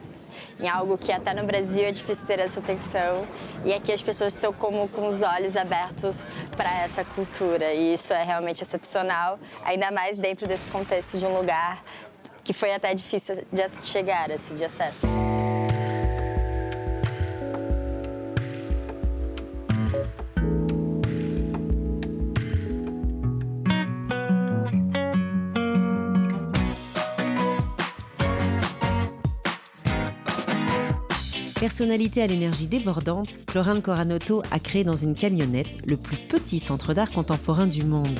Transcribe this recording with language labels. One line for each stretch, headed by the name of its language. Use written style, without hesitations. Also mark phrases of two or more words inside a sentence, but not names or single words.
Portuguese: Em algo que até no Brasil é difícil ter essa atenção e aqui as pessoas estão com os olhos abertos para essa cultura e isso é realmente excepcional, ainda mais dentro desse contexto de um lugar que foi até difícil de chegar, assim, de acesso.
French: Personnalité à l'énergie débordante, Florent Coranotto a créé dans une camionnette le plus petit centre d'art contemporain du monde.